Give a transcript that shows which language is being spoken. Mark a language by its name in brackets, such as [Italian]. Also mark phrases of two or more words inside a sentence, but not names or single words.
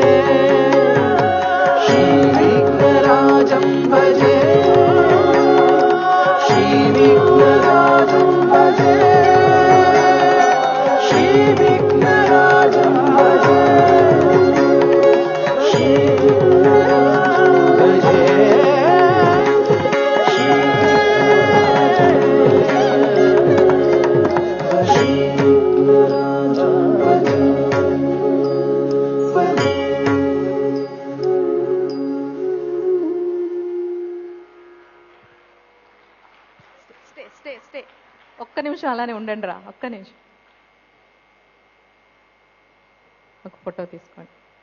[Sanskrit] श्रीविघ्नराजं भजे श्रीविघ्नराजं भजे श्रीविघ्नराजं भजे श्रीविघ्नराजं भजे श्रीविघ्नराजं भजे [Telugu] స్టే ఒక్క నిమిషం అలానే ఉండండి రా, ఒక్క నిమిషం. ఒక ఫోటో తీసుకోండి.